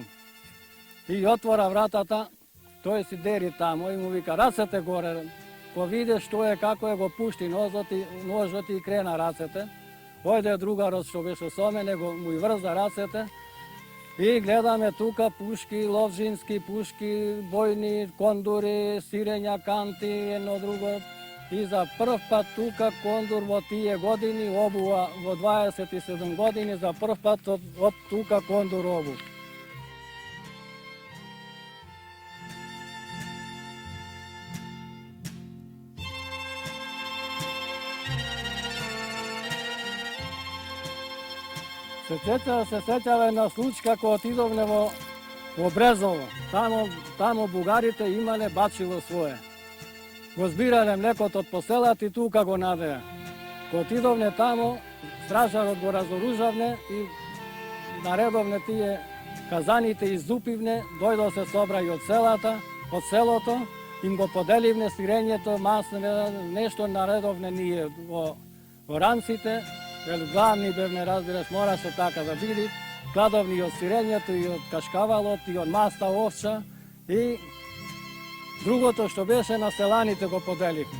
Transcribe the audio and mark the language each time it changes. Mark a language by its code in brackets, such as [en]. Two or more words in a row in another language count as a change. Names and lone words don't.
[mk] И отвора вратата, тој си дери тамо и му вика рацете горе, ко виде што е, како е, го пушти ножот и крена рацете. Ојде другарот што беше со мене, му и врза рацете и гледаме тука пушки, ловжински пушки, бојни, кондури, сирења, канти, едно друго. и за прв пат тука кондур во тије години обува во 27 години за прв пат од тука кондур обу. Се сеќава на случај како отидовнемо у Брезово. Тамо Бугарите имале бацило своје. Го збирале млекот од поселата и тука го надеа. Ко отидовне тамо, стражарот го разоружавне и наредовне тие казаните иззупивне, дојдо се собрај од селото, им го поделивне сирењето, масло, нешто наредовне ние во ранците, главни бевне, разбираш, мораше така да биде, кладовни и од сирењето, и од кашкавалот, и од маста овча, и другото што беше на селаните го поделивме.